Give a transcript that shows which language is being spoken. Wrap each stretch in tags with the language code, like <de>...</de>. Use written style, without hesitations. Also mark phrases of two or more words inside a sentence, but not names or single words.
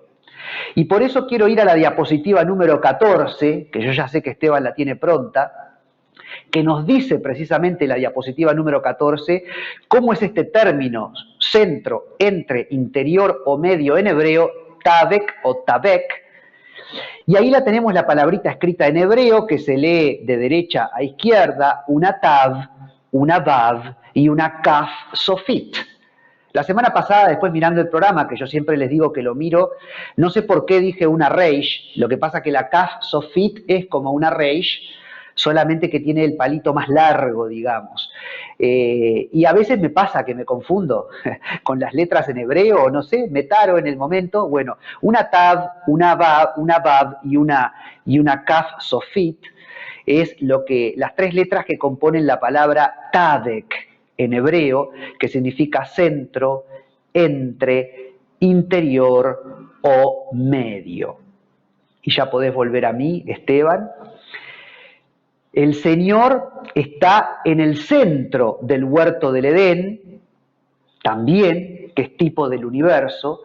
<es>Y por eso quiero ir a la diapositiva número 14, que yo ya sé que Esteban la tiene pronta, que nos dice precisamente la diapositiva número 14 cómo es este término centro, entre, interior o medio en hebreo, tabek o tabek. Y ahí la tenemos la palabrita escrita en hebreo que se lee de derecha a izquierda, una tav, una vav y una</es> <he>כף סופית.</he> <es>La semana pasada, después mirando el programa, que yo siempre les digo que lo miro, no sé por qué dije una reish, lo que pasa que la</es> <he>כף סופית</he> <es>es como una reish, solamente que tiene el palito más largo, digamos. Y a veces me pasa que me confundo con las letras en hebreo, o no sé, me taro en el momento. Bueno, una tav, una vav y una</es> <he>כף סופית</he> <es>es las tres letras que componen la palabra tadek en hebreo, que significa centro, entre, interior o medio. Y ya podés volver a mí, Esteban. El Señor está en el centro del huerto del Edén, también, que es tipo del universo.</es>